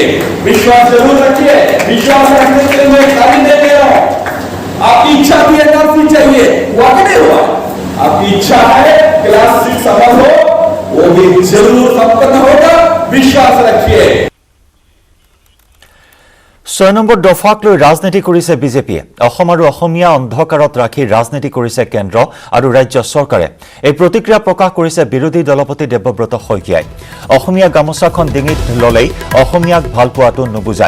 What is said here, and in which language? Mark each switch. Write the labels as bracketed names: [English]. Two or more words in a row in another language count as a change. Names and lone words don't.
[Hindi] विश्वास जरूर रखिए। विश्वास रखने के लिए मैं खाली नहीं दे रहा हूं। आपकी इच्छा भी एनआरसी चाहिए, हुआ कि नहीं हुआ? आपकी इच्छा है क्लास 6 अमल हो, वो भी जरूर संपन्न होगा, विश्वास रखिए। [Assamese] 6 নম্বৰ দফাক লৈ ৰাজনীতি কৰিছে বিজেপিয়ে। অসম আৰু অসমীয়া অন্ধকাৰত ৰাখি ৰাজনীতি কৰিছে কেন্দ্ৰ আৰু ৰাজ্য চৰকাৰে। এই প্ৰতিক্ৰিয়া প্ৰকাশ কৰিছে বিৰোধী দলপতি দেৱব্ৰত শইকীয়াই। অসমীয়া গামোচাখন ডিঙিত ললেই অসমীয়াক ভাল পোৱাটো নুবুজায়।